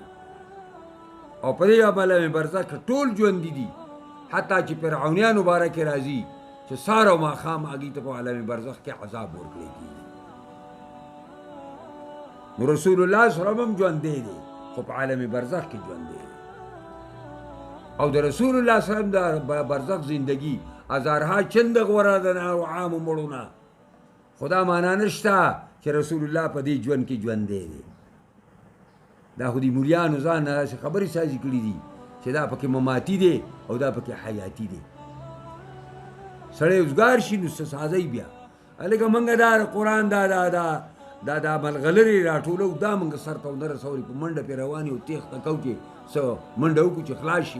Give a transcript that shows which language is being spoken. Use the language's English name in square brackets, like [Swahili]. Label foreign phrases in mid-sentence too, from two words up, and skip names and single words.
[Pashto] او په دې عالم برزخ کې ټول ژوندي دي، حتی چې فرعونیان مبارک راځي چې سهار او ماښام هغې ته په عالم برزخ کې عذاب ورکړی کېږي. نو رسول الله [Arabic] صلی الله علیه وسلم [Pashto] ژوندی دی خو په عالم برزخ کې ژوندی دی. او د رسول الله [Arabic] صلی الله علیه وسلم [Pashto] د برزخ [Persian] زندگی هزارها چند [Pashto] غوره د نارو عامو مړو نه، خو دا معنا نشته چې رسول الله په دې ژوند کې ژوندی دی. دا خو د مولیانو ځان نه داسې خبرې سازي کړي دي چې دا پکې مماتي دی او دا پکې حیاتي دی. سړی اوزګار شي نو څه سازی بیا هلکه موږ دا قرآن دا ملغلرې راټولو، دا موږ سر ته ونه رسولي، په منډه پرې روان یو تېښته کوو چې څه منډه وکړو چې خلاص شي.